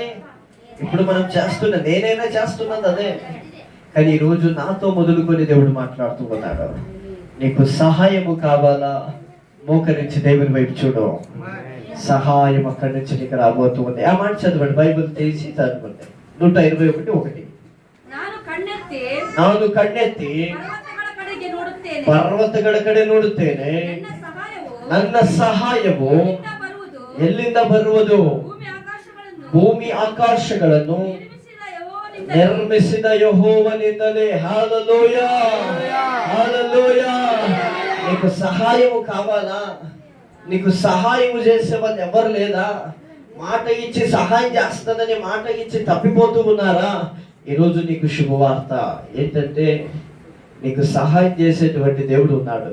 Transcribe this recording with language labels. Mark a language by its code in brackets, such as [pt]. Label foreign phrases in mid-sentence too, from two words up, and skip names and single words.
[te] ఇప్పుడు మనం నేనైనా చేస్తున్నది అదే. కానీ ఈరోజు నాతో మొదలుకొని దేవుడు మాట్లాడుతూ ఉన్నాడు. నీకు సహాయము కావాలా? మోకరించి దేవుని వైపు చూడు. సహాయం అక్కడి నుంచి నీకు రాబోతూ ఉంది. ఆ మాట చదవండి, బైబిల్ తీసి చదవండి. 121:1. [kn] ನಾನು ಕಣ್ಣೆತ್ತಿ ಪರ್ವತಗಳ ಕಡೆ ನೋಡುತ್ತೇನೆ, ನನ್ನ ಸಹಾಯವು ಎಲ್ಲಿಂದ ಬರುವುದು? ಭೂಮಿ ಆಕಾಶಗಳನ್ನು ನಿರ್ಮಿಸಿದ ಯೆಹೋವನಿಂದಲೇ. [te] హల్లెలూయా, హల్లెలూయా. నీకు సహాయము కావాలా? నీకు సహాయము చేసే వాళ్ళు ఎవరు లేదా? మాట ఇచ్చి సహాయం చేస్తానని మాట ఇచ్చి తప్పిపోతూ ఉన్నారా? ఈరోజు నీకు శుభవార్త ఏంటంటే నీకు సహాయం చేసేటువంటి దేవుడు ఉన్నాడు.